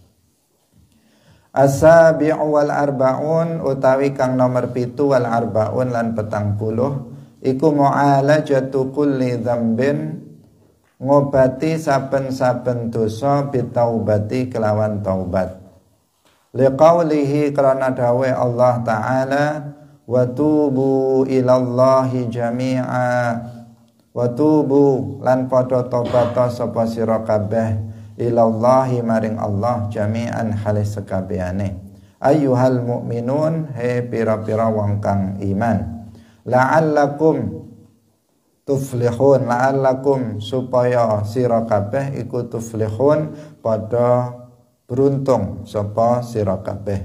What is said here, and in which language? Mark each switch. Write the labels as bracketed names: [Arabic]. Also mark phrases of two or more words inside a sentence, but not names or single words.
[Arabic] السابع والأربعون [Javanese] utawi kang nomor 7 [Arabic] والأربعون [Javanese] lan 40 iku [Arabic] معالجة كل ذنب [Javanese] ngobati saben-saben dosa bitaubati kelawan taubat. [Arabic] لقوله [Javanese] karena dawe [Arabic] Allah Ta'ala وتوبوا إلى الله جميعا و [Javanese] tubu lan padha tobat sapa sira kabeh ilallahi maring Allah jami'an halis sekabehane [Arabic] أيها المؤمنون [Javanese] he pira-pira wong kang iman [Arabic] لعلكم تفلحون لعلكم [Javanese] supaya sira kabeh iku tuflihun padha beruntung sapa sira kabeh.